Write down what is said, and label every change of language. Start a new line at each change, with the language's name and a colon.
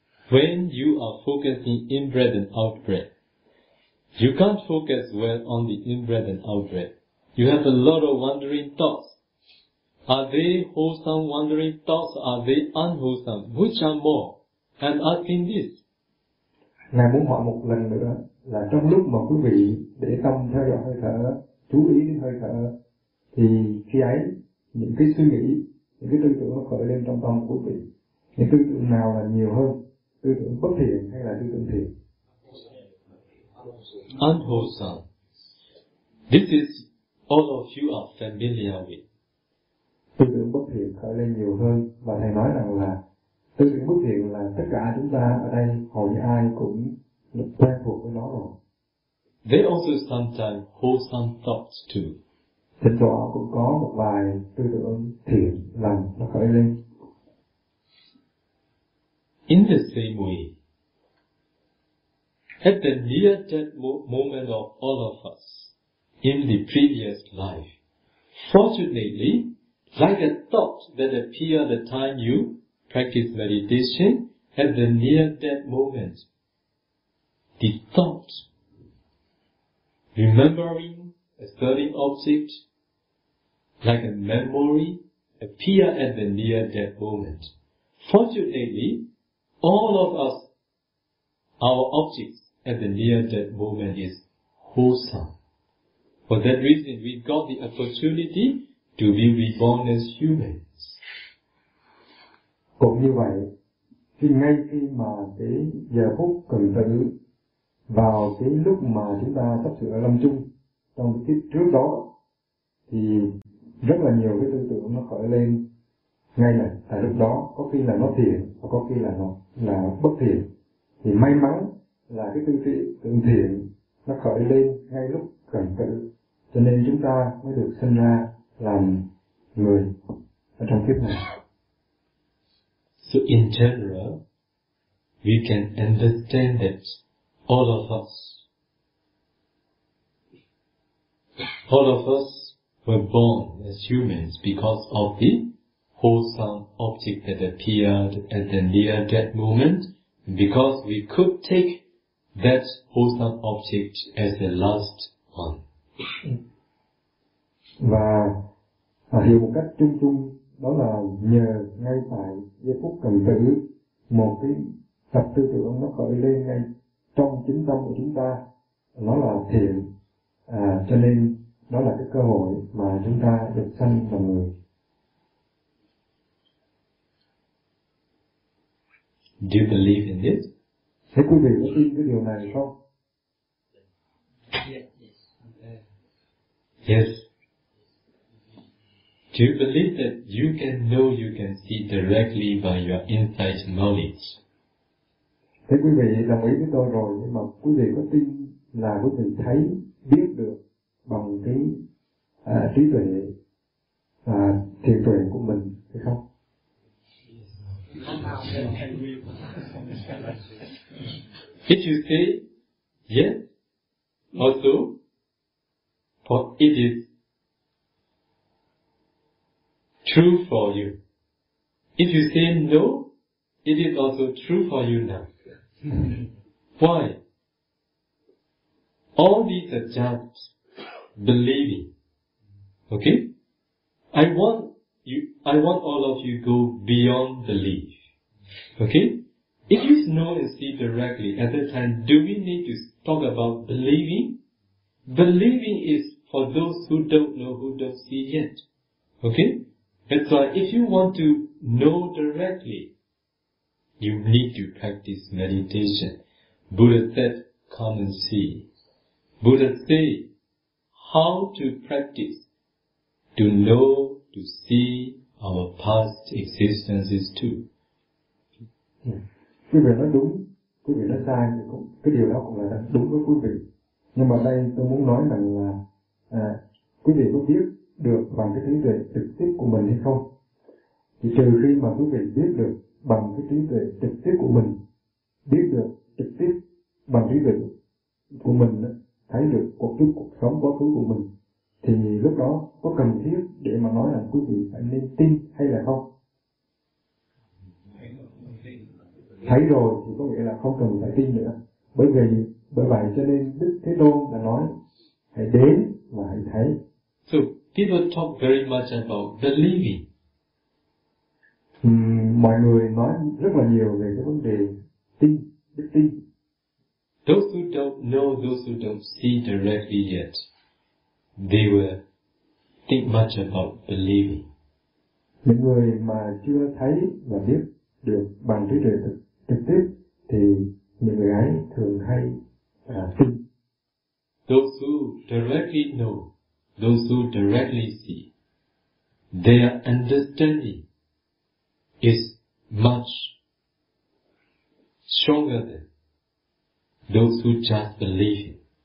English: When you are focusing in breath and out breath, you can't focus well on the in-breath and out-breath. You have a lot of wandering thoughts. Are they wholesome wandering thoughts? Are they unwholesome? Which are more? I'm asking this.
Vietnamese: Ngài muốn hỏi một lần nữa là trong lúc mà quý vị để tâm theo dõi hơi thở, chú ý đến hơi thở, thì khi ấy những cái suy nghĩ, những cái tư tưởng nó khởi lên trong tâm của quý vị, những tư tưởng nào là nhiều hơn, tư tưởng bất thiện hay là tư tưởng thiện?
English: Unwholesome. This is all of you are familiar with.
Vietnamese: Tư tưởng bất thiện khởi lên nhiều hơn, và thầy nói rằng là tư tưởng bất thiện là tất cả chúng ta ở đây hầu như ai cũng quen thuộc với nó rồi.
English: They also sometimes wholesome thoughts too.
Vietnamese: Thỉnh thoảng cũng có một vài tư tưởng thiện lành nó khởi lên.
English: In the same way, at the near-death moment of all of us, in the previous life, fortunately, like a thought that appeared at the time you practice meditation, at the near-death moment, the thought, remembering a certain object, like a memory, appeared at the near-death moment. Fortunately, all of us, our objects, at the near-death moment is wholesome. For that reason, we got the opportunity to be reborn as humans.
Vietnamese: Cũng như vậy, thì ngay khi mà cái giờ phút cần tử vào cái lúc mà chúng ta sắp sửa lâm chung trong cái kiếp trước đó, thì rất là nhiều cái tư tưởng nó khởi lên ngay là tại lúc đó, có khi là nó thiện, có khi là nó bất thiện. Thì may mắn là cái tư tưởng thiện nó khởi lên ngay lúc cần cử, cho nên chúng ta mới được sinh ra làm người ở trong kiếp này.
English: So in general, we can understand that all of us were born as humans because of the wholesome object that appeared at the near death moment, because we could take that wholesome object as the last one.
Vietnamese: Và hiểu một cách chung chung, đó là nhờ ngay tại giây phút cần tử, một cái tập tư tưởng nó khởi lên ngay trong chính tâm của chúng ta, nó là thiện, cho nên đó là cái cơ hội mà chúng ta được sanh làm người.
English: Do you believe in this?
Vietnamese: Thế quý vị có tin cái điều này không?
English: Yes. Do you believe that you can know, you can see directly by your insight knowledge?
Vietnamese: Thế quý vị đồng ý với tôi rồi, nhưng mà quý vị có tin là quý vị thấy, biết được bằng cái trí tuệ và thiền tuệ của mình hay không?
English: Yes. If you say yes, also, but it is true for you. If you say no, it is also true for you now. Why? All these are just believing. Okay? I want all of you go beyond belief. Okay? If you know and see directly at that time, do we need to talk about believing? Believing is for those who don't know, who don't see yet. Okay? That's why if you want to know directly, you need to practice meditation. Buddha said, come and see. Buddha said, how to practice to know, to see our past existences too.
Vietnamese: Quý vị nói đúng, quý vị nói sai, thì cũng, cái điều đó cũng là đúng với quý vị. Nhưng mà đây tôi muốn nói rằng là quý vị có biết được bằng cái trí tuệ trực tiếp của mình hay không? Thì trừ khi mà quý vị biết được bằng cái trí tuệ trực tiếp của mình, biết được trực tiếp bằng trí tuệ của mình, thấy được cuộc sống quá khứ của mình, thì lúc đó có cần thiết để mà nói rằng quý vị phải nên tin hay là không? Thấy rồi thì có nghĩa là không cần phải tin nữa. Bởi vậy cho nên Đức Thế Tôn đã nói hãy đến và hãy thấy.
English: So people talk very much about believing.
Vietnamese: Mọi người nói rất là nhiều về cái vấn đề tin, đức tin.
English: Those who don't know, those who don't see directly yet, they will think much about believing.
Vietnamese: Những người mà chưa thấy và biết được bằng trí tuệ thực trực tiếp thì những người ấy thường hay tin.
English: Those who directly know, those who directly see, their understanding is much stronger than those who just believe.